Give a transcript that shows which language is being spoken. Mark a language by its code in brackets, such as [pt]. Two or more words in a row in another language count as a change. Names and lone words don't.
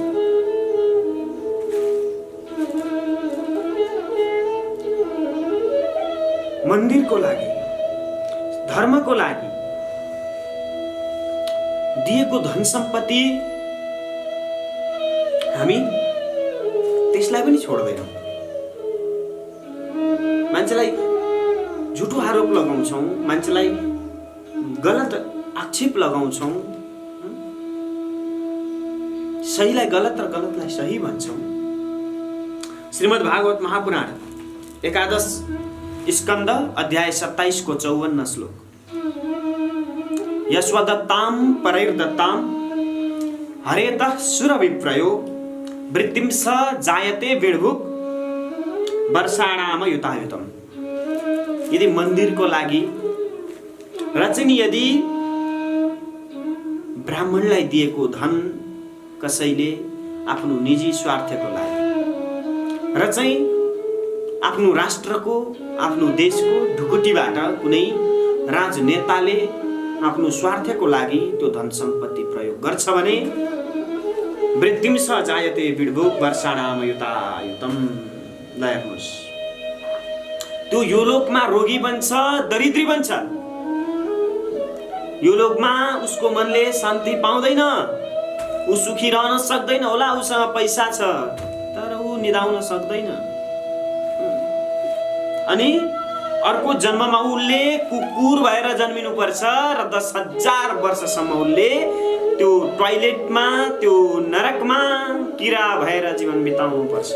[ne] मन्दिरको लागि, धर्मको लागि दिएको धन सम्पत्ति हामी त्यसलाई पनि छोड्दैनौँ। मान्छेलाई झुटो आरोप लगाउँछौँ, मान्छेलाई गलत आक्षेप लगाउँछौँ, सहीलाई गलत र गलतलाई सही भन्छौँ। श्रीमद् भागवत महापुराण एकादश स्कन्द अध्याय 27 को 54 श्लोक। [sa] यस्वदत्तां परैर्दत्तां हरेतः सुरविप्रयो वृत्तिं स जायते विडभुक वर्षाणाम युतायुतम। [ne] यदि मन्दिरको लागि र चाहिँ यदि ब्राह्मणलाई दिएको धन कसैले आफ्नो निजी स्वार्थको लागि र चाहिँ आफ्नो राष्ट्रको, आफ्नो देशको ढुकुटीबाट कुनै राजनेताले आफ्नो स्वार्थको लागि त्यो धन सम्पत्ति प्रयोग गर्छ भने [sa] वृत्तिं स जायते विडभुक वर्षाणाम युतायुतम। [ne] लयर्नुहोस्, त्यो यो लोकमा रोगी बन्छ, दरिद्री बन्छ। यो लोकमा उसको मनले शान्ति पाउँदैन, ऊ सुखी रहन सक्दैन होला। उसँग पैसा छ तर ऊ निदाउन सक्दैन। अनि अर्को जन्ममा उसले कुकुर भएर जन्मिनु पर्छ र 10,000 वर्षसम्म उसले त्यो टोयलेटमा, त्यो नरकमा किरा भएर जीवन बिताउनु पर्छ।